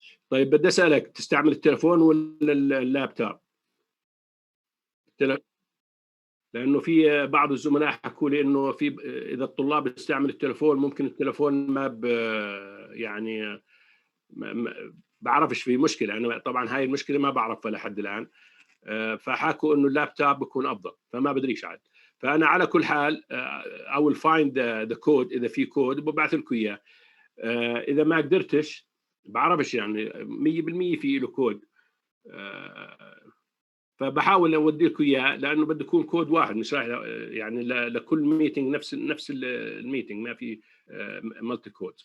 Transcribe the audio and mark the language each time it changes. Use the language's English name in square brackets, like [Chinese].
[Arabic] طيب بدي اسالك، تستعمل التليفون ولا اللابتوب؟ لانه في بعض الزملاء حكوا لي انه في اذا الطلاب بيستعمل التليفون ممكن التليفون ما يعني ما بعرفش في مشكله. انا طبعا هاي المشكله ما بعرفها لحد الان. فحكوا انه اللابتوب بيكون افضل، فما بدريش عاد. فانا على كل حال [English] I will find the code. [Arabic] اذا في كود ببعث لكم اياه. اذا ما قدرتش بعرفش يعني 100% في له كود. فبحاول اودي لكم اياه لانه بده يكون كود واحد، مش راح يعني لكل ميتنج نفس الميتنج، ما في مالتي كودز.